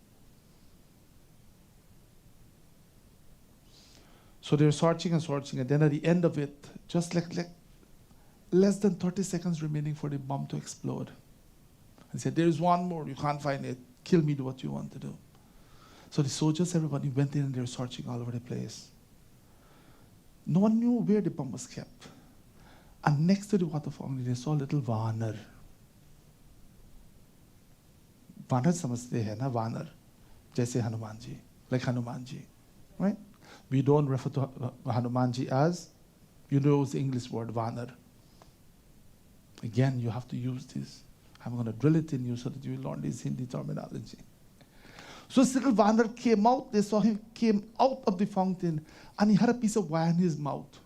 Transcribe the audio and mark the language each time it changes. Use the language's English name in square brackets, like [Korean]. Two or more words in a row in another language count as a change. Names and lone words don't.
[English] So they're searching and searching, and then at the end of it, just like less than 30 seconds remaining for the bomb to explode. And said, there is one more, you can't find it. Kill me, do what you want to do. So the soldiers, everybody went in and they were searching all over the place. No one knew where the bomb was kept. And next to the water fountain, they saw a little vanar. [Hindi] Vanar samajhte hai na, vanar. [English] Jaise Hanumanji, like Hanumanji, right? We don't refer to Hanumanji as, you know, the English word vanar. Again, you have to use this. I'm going to drill it in you so that you will learn this Hindi terminology. So this little vanar came out, they saw him came out of the fountain and he had a piece of wire in his mouth.